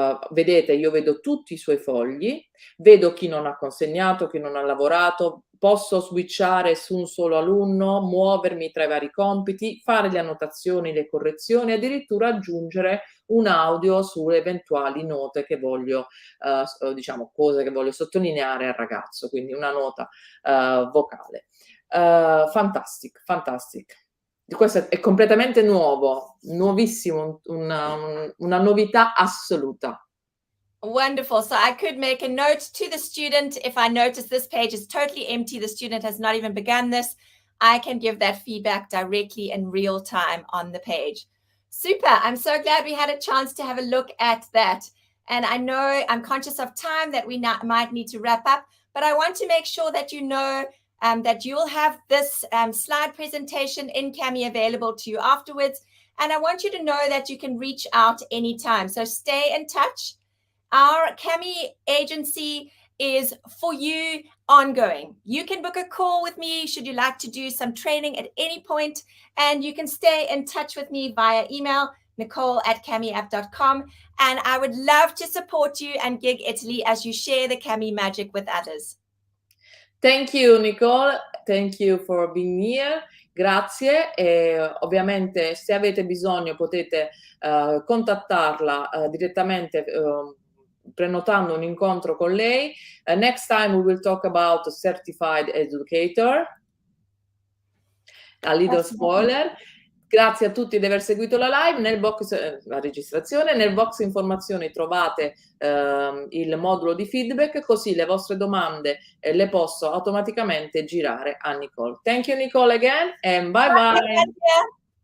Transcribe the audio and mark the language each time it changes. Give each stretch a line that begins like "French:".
Italian: vedete io vedo tutti i suoi fogli, vedo chi non ha consegnato, chi non ha lavorato, posso switchare su un solo alunno, muovermi tra i vari compiti, fare le annotazioni, le correzioni, addirittura aggiungere un audio sulle eventuali note che voglio, diciamo cose che voglio sottolineare al ragazzo, quindi una nota vocale.
English: Fantastic, fantastic.
Italian: Questo è completamente nuovo, nuovissimo, una novità assoluta.
English: Wonderful. So I could make a note to the student. If I notice this page is totally empty, the student has not even begun this, I can give that feedback directly in real time on the page. Super. I'm so glad we had a chance to have a look at that. And I know I'm conscious of time that we might need to wrap up, but I want to make sure that you know that you'll have this slide presentation in Cami available to you afterwards. And I want you to know that you can reach out anytime. So stay in touch. Our Cami agency is for you ongoing. You can book a call with me should you like to do some training at any point, and you can stay in touch with me via email, nicole@camiapp.com, and I would love to support you and GEG Italy as you share the Cami magic with others. Thank you, Nicole. Thank you for being here.
Italian: Grazie. E ovviamente se avete bisogno potete contattarla direttamente prenotando un incontro con lei.
English: Next time we will talk about a certified educator. A little spoiler.
Italian: Grazie a tutti di aver seguito la live, nel box, la registrazione, nel box informazioni trovate il modulo di feedback, così le vostre domande le posso automaticamente girare a Nicole.
English: Thank you Nicole again and bye bye.